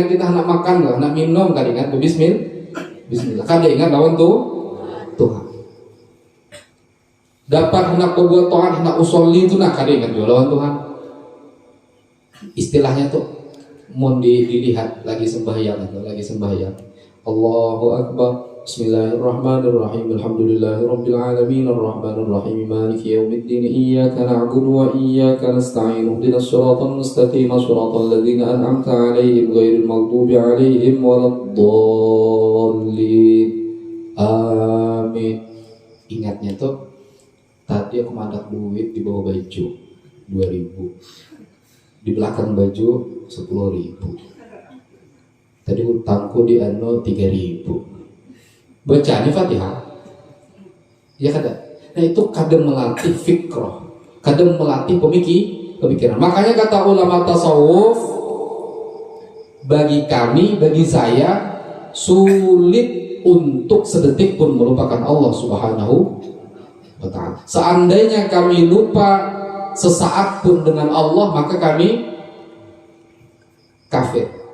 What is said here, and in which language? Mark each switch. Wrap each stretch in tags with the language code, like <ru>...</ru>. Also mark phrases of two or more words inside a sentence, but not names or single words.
<bjn>Kita nak makan lah, nak minum kada ingat, Bismillah, kada ingat lawan Tuhan. Dapat hendak berbuat taat, hendak usolli itu nak kada ingat juga lawan Tuhan. Istilahnya tuh mun dilihat lagi sembahyang itu, lagi sembahyang.</bjn> <ar>الله أكبر. بسم الله الرحمن الرحيم. الحمد لله رب العالمين الرحمن الرحيم مالك يوم الدين إياك نعبد وإياك نستعين اهدنا الصراط المستقيم صراط الذين أنعمت عليهم غير المغضوب عليهم ولا الضالين. Amin.</ar> <bjn>Ingatnya tuh tadi aku mandak duit di bawah baju 2.000, di belakang baju 10.000. Tadi utangku di 3.000. Baca nih Fatihah, ya kada. Nah itu kadang melatih fikroh, kadang melatih pemikiran. Makanya kata ulama tasawuf, bagi kami, bagi saya sulit untuk sedetik pun melupakan Allah</bjn> <ar>سبحانه وتعالى.</ar> <bjn>Seandainya kami lupa sesaat pun dengan Allah, maka kami kafir.</bjn>